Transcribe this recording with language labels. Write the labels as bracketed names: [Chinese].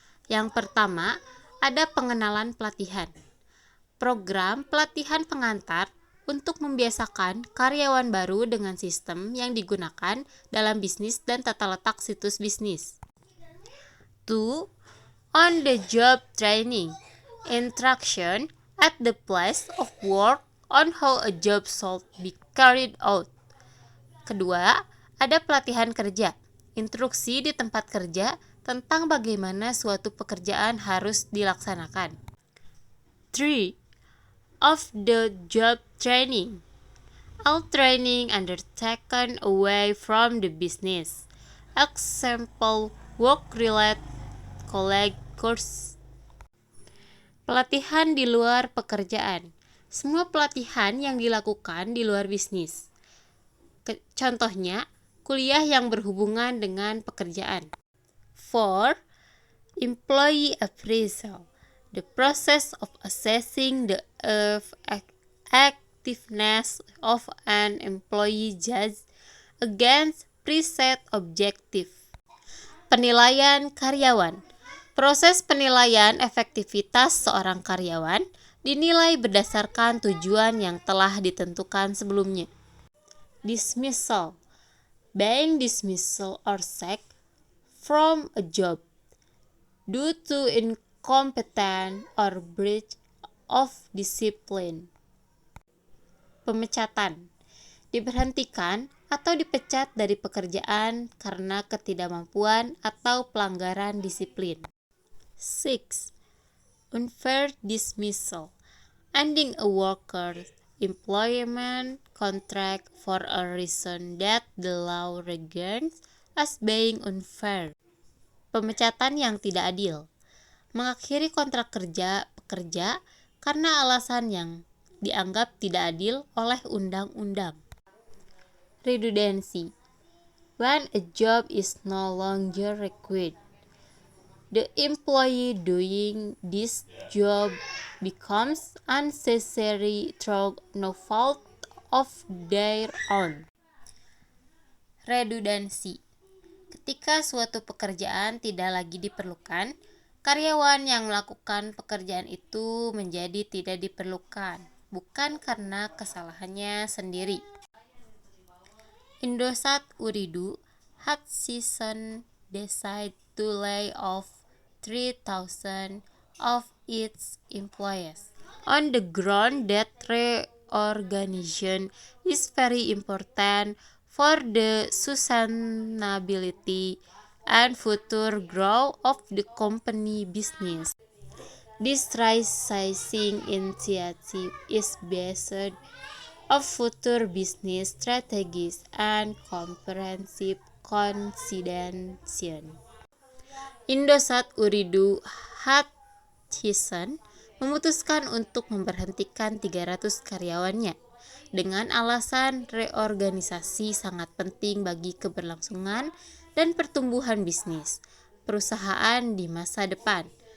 [Indonesian] Yang pertama, ada pengenalan pelatihan. Program pelatihan pengantar untuk membiasakan karyawan baru dengan sistem yang digunakan dalam bisnis dan tata letak situs bisnis. 2. [English] On-the-job training. Instruction at the place of work on how a job should be carried out. [Indonesian] Kedua, ada pelatihan kerja. Instruksi di tempat kerja tentang bagaimana suatu pekerjaan harus dilaksanakan. [English] 3. Of the job training. all training undertaken away from the business. Example, work-related college course. [Indonesian] Pelatihan di luar pekerjaan. Semua pelatihan yang dilakukan di luar bisnis. Contohnya, kuliah yang berhubungan dengan pekerjaan. [English] 4. Employee appraisal. The process of assessing the effectiveness of an employee judged against preset objective. [Indonesian] Penilaian karyawan. Proses penilaian efektivitas seorang karyawan dinilai berdasarkan tujuan yang telah ditentukan sebelumnya. Dismissal. [English] Being dismissal or sacked from a job due to incompetence or breach of discipline. [Indonesian] Pemecatan. Diberhentikan atau dipecat dari pekerjaan karena ketidakmampuan atau pelanggaran disiplin. [English] 6. Unfair dismissal. Ending a worker's employment contract for a reason that the law regards as being unfair. [Indonesian] Pemecatan yang tidak adil. Mengakhiri kontrak kerja pekerja karena alasan yang dianggap tidak adil oleh undang-undang. [English] Redundancy. When a job is no longer required, the employee doing this job becomes unnecessary through no fault of their own. Redundancy. [Indonesian] Ketika suatu pekerjaan tidak lagi diperlukan, karyawan yang melakukan pekerjaan itu menjadi tidak diperlukan, bukan karena kesalahannya sendiri. [English] Indosat Ooredoo Hutchison decided to lay off 3,000 of its employees on the ground that reorganization is very important for the sustainability and future growth of the company business. This right-sizing initiative is based on future business strategies and comprehensive consideration. [Indonesian] Indosat Ooredoo Hutchison memutuskan untuk memberhentikan 300 karyawannya dengan alasan reorganisasi sangat penting bagi keberlangsungan dan pertumbuhan bisnis perusahaan di masa depan.